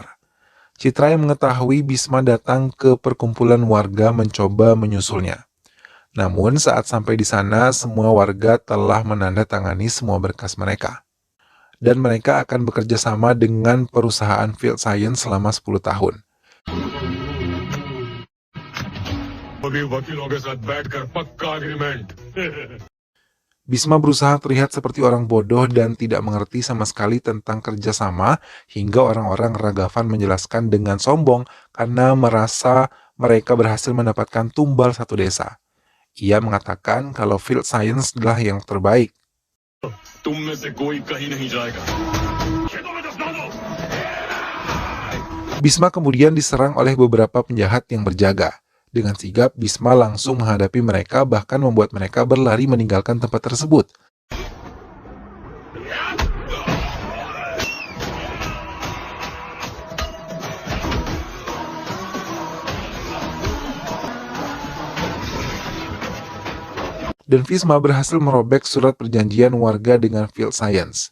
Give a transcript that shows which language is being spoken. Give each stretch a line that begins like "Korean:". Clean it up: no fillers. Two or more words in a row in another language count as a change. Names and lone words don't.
Indonesian: Citra yang mengetahui Bisma datang ke perkumpulan warga mencoba menyusulnya. Namun saat sampai di sana, semua warga telah menandatangani semua berkas mereka. Dan mereka akan bekerja sama dengan perusahaan Field Science selama 10 tahun.
Hindi: अभी वकीलों के साथ बैठकर पक्का एग्रीमेंट
Indonesian: Bisma berusaha terlihat seperti orang bodoh dan tidak mengerti sama sekali tentang kerjasama, hingga orang-orang Raghavan menjelaskan dengan sombong karena merasa mereka berhasil mendapatkan tumbal satu desa. Ia mengatakan kalau Field Science adalah yang terbaik.
Hindi: तुम में से कोई कहीं नहीं जाएगा खेतों में दफना दो
Indonesian: Bisma kemudian diserang oleh beberapa penjahat yang berjaga. Dengan sigap, Bisma langsung menghadapi mereka bahkan membuat mereka berlari meninggalkan tempat tersebut. Dan Bisma berhasil merobek surat perjanjian warga dengan Field Science.